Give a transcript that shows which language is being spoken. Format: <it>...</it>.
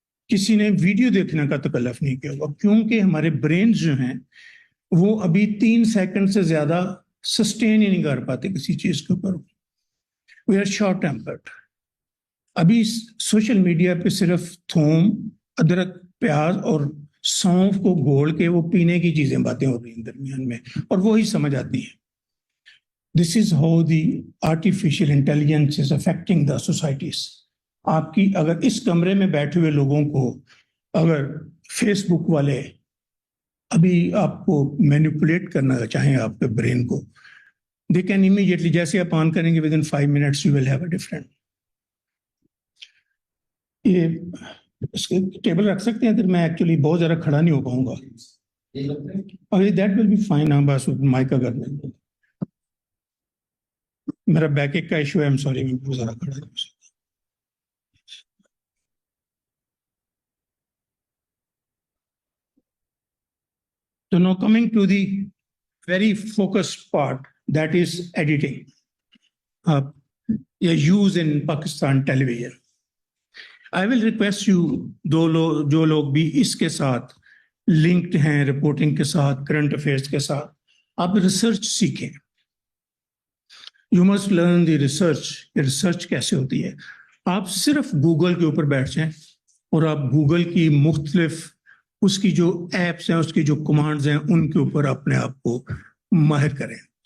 <ur>کسی نے ویڈیو دیکھنے کا تکلف نہیں کیا ہوگا, کیونکہ ہمارے برینز جو ہیں وہ ابھی 3 سیکنڈ سے زیادہ سسٹین ہی نہیں کر پاتے کسی چیز کے اوپر.</ur> <en>We are short tempered.</en> <ur>ابھی سوشل میڈیا پہ صرف تھوم, ادرک, پیاز اور سونف کو گھول کے وہ پینے کی چیزیں باتیں ہو رہی ہیں درمیان میں, اور وہی سمجھ آتی ہیں.</ur> <en>This is how the artificial intelligence is affecting the societies.</en> <ur>آپ کی اگر اس کمرے میں بیٹھے ہوئے لوگوں کو اگر فیس بک والے ابھی آپ کو مینیپولیٹ کرنا چاہیں آپ کے برین کو,</ur> <en>they can immediately,</en> <ur>جیسے آپ آن کریں گے</ur> <en>With in 5 minutes you will have a different.</en> <ur>یہ اس کے ٹیبل رکھ سکتے ہیں, میں ایکچولی بہت زیادہ کھڑا نہیں ہو پاؤں گا.</ur> <en>That will be fine.</en> <ur>ہاں بس مائک کا کرنا, میرا بیک ایک کا ایشو ہے,</ur> <en>am sorry,</en> <ur>میں بہت زیادہ کھڑا نہیں ہو سکتا.</ur> <en>So now coming to the very focused part, that is editing. Use in Pakistan television. I will request you,</en> <ur>جو لوگ بھی اس کے ساتھ لنکڈ ہیں, رپورٹنگ کے ساتھ, کرنٹ افیئرس کے ساتھ, آپ ریسرچ سیکھیں.</ur> <en>you must learn the research</en> <ur>کیسے ہوتی ہے. آپ صرف گوگل کے اوپر بیٹھ جائیں اور آپ گوگل کی مختلف اس کی جو ایپس ہیں, اس کی جو کمانڈز ہیں, ان کے اوپر اپنے آپ کو ماہر کریں.</ur>